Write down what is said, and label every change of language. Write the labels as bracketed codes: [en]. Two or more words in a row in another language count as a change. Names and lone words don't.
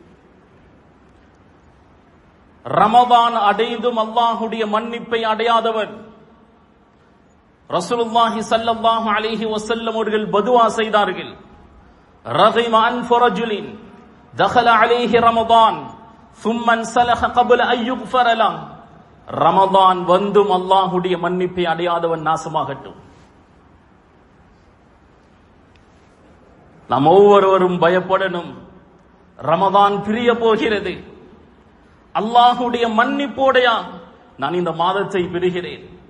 [ta] ரமதான் அடைந்தும் அல்லாஹுடைய மன்னிப்பை அடையாதவர் ரசூலுல்லாஹி [ar] صلى الله عليه وسلم [ta] அவர்கள் பதுவா செய்தார்கள். [ar] رغم أنف رجل دخل عليه رمضان ثم انسلخ قبل ان يغفر له. [ta] ரமதான் வந்தும் அல்லாஹுடைய மன்னிப்பை அடையாதவன் நாசமாகட்டும். நாம் ஒவ்வொருவரும் பயப்படணும். ரமதான் பிரிய போகிறது. அல்லாஹுடைய மன்னிப்போடையா நான் இந்த மாதத்தை பெறுகிறேன்?